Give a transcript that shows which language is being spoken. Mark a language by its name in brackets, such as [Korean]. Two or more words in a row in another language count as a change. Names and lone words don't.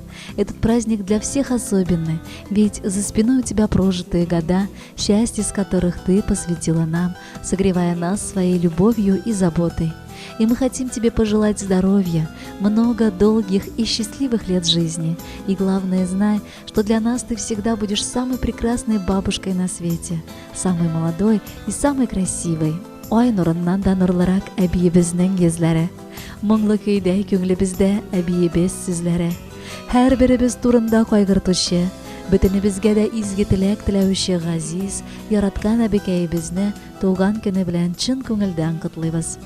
[Russian] Этот праздник для всех особенный, ведь за спиной у тебя прожитые года, счастье с которых ты посвятила нам, согревая нас своей любовью и заботой. И мы хотим тебе пожелать здоровья, много долгих и счастливых лет жизни. И главное, знай, что для нас ты всегда будешь самой прекрасной бабушкой на свете, самой молодой и самой красивой. [Tatar] Ай нурыннан да нурлырак әбиебезнең йөзләре, моңлы көйдә күңлебездә әбиебез сүзләре. Һәрберебез турында кайгыртучы, бөтенебезгә дә изге теләк теләүче газиз, яраткан әбекәебезне туган көне белән чын күңелдән котлыйбыз.